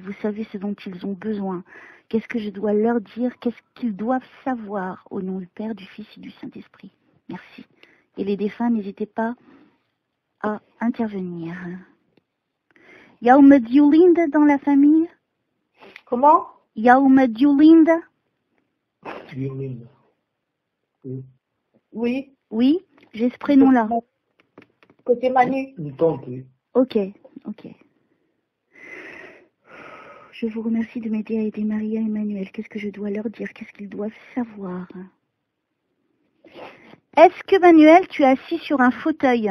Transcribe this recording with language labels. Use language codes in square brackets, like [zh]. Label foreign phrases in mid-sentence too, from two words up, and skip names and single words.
[fr] Vous savez ce dont ils ont besoin. Qu'est-ce que je dois leur dire? Qu'est-ce qu'ils doivent savoir? Au nom du Père, du Fils et du Saint-Esprit. Merci. Et les défunts, n'hésitez pas à intervenir. Y a uma Diolinda dans la famille? Comment? Y a uma Diolinda? Diolinda. Oui. Oui. Oui, j'ai ce prénom-là. Côté Manu. Une tante, oui. Ok. Je vous remercie de m'aider à aider Maria et Emmanuel. Qu'est-ce que je dois leur dire? Qu'est-ce qu'ils doivent savoir? Est-ce que Manuel, tu es assis sur un fauteuil?